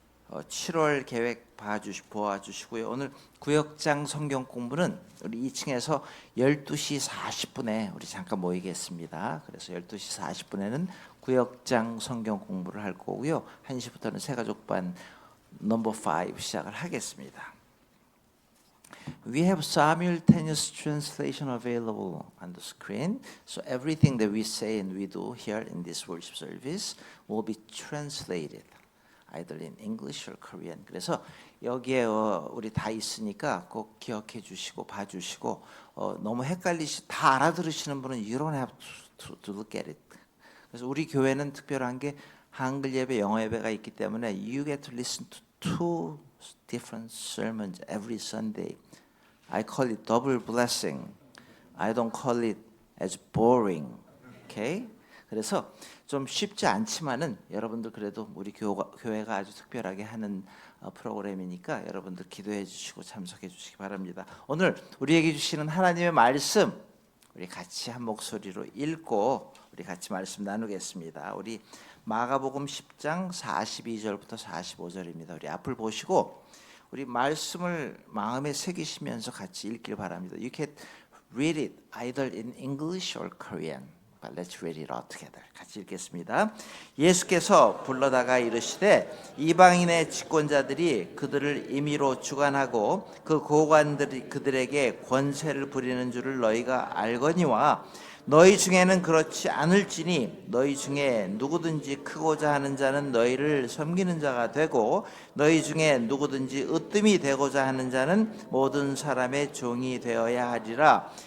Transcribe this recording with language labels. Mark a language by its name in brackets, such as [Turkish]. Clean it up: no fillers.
[Korean] 7월 계획 보아주시고요. 오늘 구역장 성경 공부는 우리 2층에서 12시 40분에 우리 잠깐 모이겠습니다. 그래서 12시 40분에는 구역장 성경 공부를 할 거고요. 1시부터는 새가족반 넘버 5 시작을 하겠습니다. [English] We have simultaneous translation available on the screen. So everything that we say and we do here in this worship service will be translated either in English or Korean. [Korean] 그래서 여기에 우리 다 있으니까 꼭 기억해 주시고 봐주시고 너무 다 알아들으시는 분은 [English] you don't have to look at it. [Korean] 그래서 우리 교회는 특별한 게 한글 예배, 영어 예배가 있기 때문에 [English] you get to listen to two different sermons every Sunday. I call it double blessing. I don't call it as boring. Okay? [Korean] 그래서 좀 쉽지 않지만은 여러분들 그래도 우리 교회가 아주 특별하게 하는 프로그램이니까 여러분들 기도해 주시고 참석해 주시기 바랍니다. 오늘 우리에게 주시는 하나님의 말씀 우리 같이 한 목소리로 읽고 우리 같이 말씀 나누겠습니다. 우리 마가복음 10장 42절부터 45절입니다. 우리 앞을 보시고 우리 말씀을 마음에 새기시면서 같이 읽길 바랍니다. [English] You can read it either in English or Korean. But let's read it all together. [Korean] 같이 읽겠습니다. 예수께서 불러다가 이르시되 이방인의 집권자들이 그들을 임의로 주관하고 그 고관들이 그들에게 권세를 부리는 줄을 너희가 알거니와 너희 중에는 그렇지 않을지니 너희 중에 누구든지 크고자 하는 자는 너희를 섬기는 자가 되고 너희 중에 누구든지 으뜸이 되고자 하는 자는 모든 사람의 종이 되어야 하리라.